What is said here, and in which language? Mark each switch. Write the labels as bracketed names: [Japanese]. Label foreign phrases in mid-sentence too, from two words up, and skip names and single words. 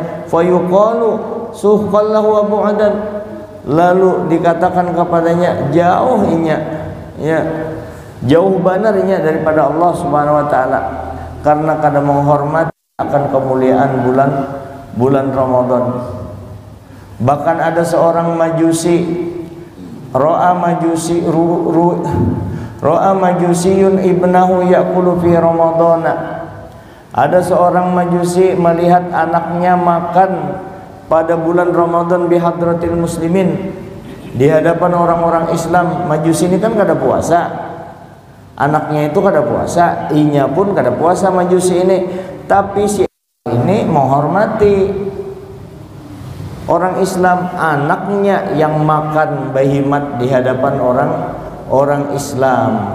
[Arabic] فيقال سحقا له وبعدا, [Banjar] lalu dikatakan kepadanya, jauh inya ya jauh banarnya daripada Allah [Arabic] سبحانه وتعالى, [Banjar] karena kada menghormati akan kemuliaan bulan Ramadan. Bahkan ada seorang majusi, [Arabic] رأى مجوسي ابنه يأكل في رمضان. [Banjar] Ada seorang majusi melihat anaknya makan pada bulan Ramadan [Arabic] بحضرة المسلمين, [Banjar] di hadapan orang-orang Islam. Majusi ini kan kada puasa, anaknya itu kada puasa, inya pun kada puasa majusi ini, tapi si ini menghormati orang Islam, anaknya yang makan bahimat di hadapan orang Islam.